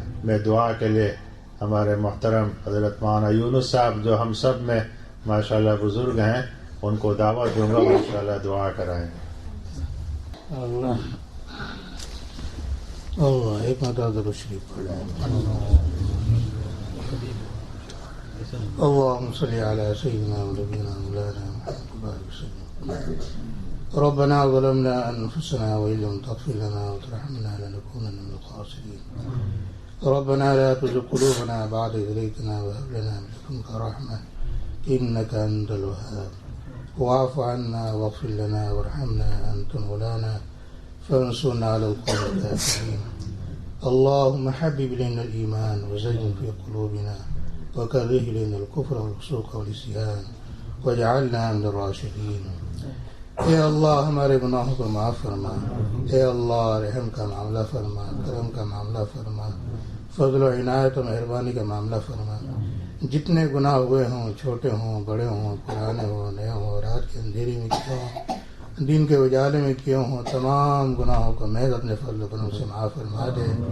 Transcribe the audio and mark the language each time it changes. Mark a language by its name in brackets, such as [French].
[Urdu] میں دعا کے لیے ہمارے محترم حضرت مولانا یونس صاحب جو ہم سب میں ماشاءاللہ بزرگ ہیں ان کو دعوت دوں گا، ماشاءاللہ دعا کرائیں. اللہ ایک مرتبہ درود شریف پڑھیں. [Arabic] اللهم صل على سيدنا ونبينا مولانا محمد وسلم. ربنا ظلمنا انفسنا وان لم تغفر لنا وترحمنا لنكونن من الخاسرين. ربنا لا تزغ قلوبنا بعد إذ هديتنا وهب لنا من لدنك رحمة إنك أنت الوهاب. واعف عنا واغفر لنا وارحمنا أنت مولانا فانصرنا على القوم الكافرين. اللهم حبب إلينا الإيمان وزين في قلوبنا وكره إلينا الكفر والفسوق والعصيان واجعلنا من الراشدين. [Urdu] اے اللہ ہمارے گناہوں کو معاف فرما، اے اللہ رحم کا معاملہ فرما، کرم کا معاملہ فرما، فضل و عنایت و مہربانی کا معاملہ فرما. جتنے گناہ ہوئے ہوں، چھوٹے ہوں بڑے ہوں، پرانے ہوں نئے ہوں، رات کے اندھیری میں کیوں ہوں، دن کے اجالے میں کیوں ہوں، تمام گناہوں کو محض اپنے فضل و کرم سے معاف فرما دے.